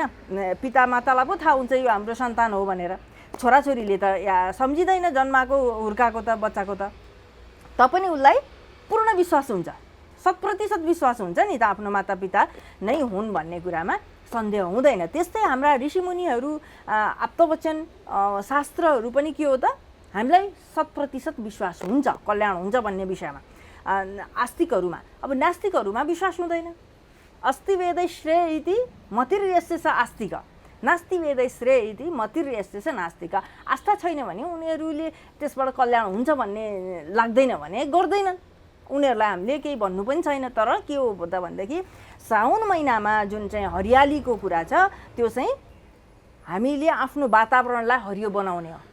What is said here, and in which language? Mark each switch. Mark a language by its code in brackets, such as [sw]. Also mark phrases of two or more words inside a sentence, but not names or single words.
[ne] पिता मातालाई पो थाहा हुन्छ यो हाम्रो सन्तान हो भनेर। छोराछोरीले त या सम्झिँदैन जन्माएको हुर्काएको त बच्चाको त पनि उसलाई पूर्ण विश्वास हुन्छ, 100% विश्वास हुन्छ नि त आफ्नो मातापिता नै हुन् भन्ने कुरामा सन्देह हुँदैन। त्यस्तै हाम्रा ऋषिमुनिहरू आप्तवचन शास्त्रहरू पनि के हो त हामीलाई 100% विश्वास हुन्छ कल्याण हुन्छ भन्ने विषयमा आस्तिकहरूमा। अब नास्तिकहरूमा विश्वास हुँदैन। [sa] अस्ति वेदै श्रेय इति मतिर्यस्य च आस्तिक, नास्ति वेदै श्रेय इति मतिर्यस्य च नास्तिक। [ne] आस्था छैन भने उनीहरूले त्यसबाट कल्याण हुन्छ भन्ने लाग्दैन भने गर्दैनन्। उनीहरूलाई हामीले केही भन्नु पनि छैन। तर के हो त भनेदेखि साउन महिनामा जुन चाहिँ हरियालीको कुरा छ त्यो चाहिँ हामीले आफ्नो वातावरणलाई हरियो बनाउने हो।